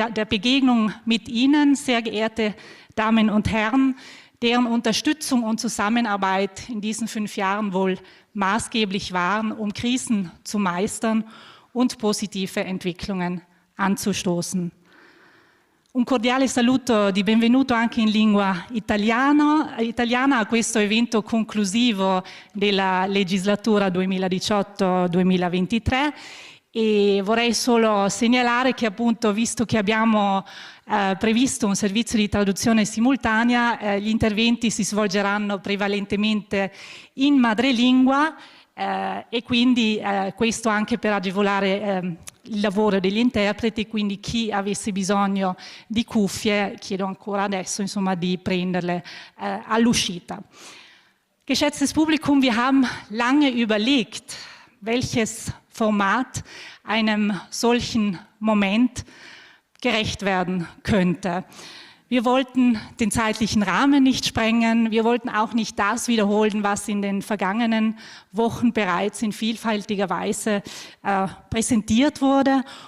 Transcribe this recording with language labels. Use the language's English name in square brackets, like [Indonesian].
[German] Begegnung mit Ihnen, sehr geehrte Damen und Herren, deren Unterstützung und Zusammenarbeit in diesen 5 Jahren wohl maßgeblich waren, um Krisen zu meistern und positive Entwicklungen anzustoßen. [Italian] Un cordiale saluto di benvenuto anche in lingua italiana a questo evento conclusivo della legislatura 2018-2023 e vorrei solo segnalare che appunto, visto che abbiamo previsto un servizio di traduzione simultanea, gli interventi si svolgeranno prevalentemente in madrelingua e quindi questo anche per agevolare il lavoro degli interpreti, quindi chi avesse bisogno di cuffie, chiedo ancora adesso insomma di prenderle all'uscita. [German] Geschätztes Publikum, wir haben lange überlegt, welches Format einem solchen Moment gerecht werden könnte. Wir wollten den zeitlichen Rahmen nicht sprengen, wir wollten auch nicht das wiederholen, was in den vergangenen Wochen bereits in vielfältiger Weise präsentiert wurde.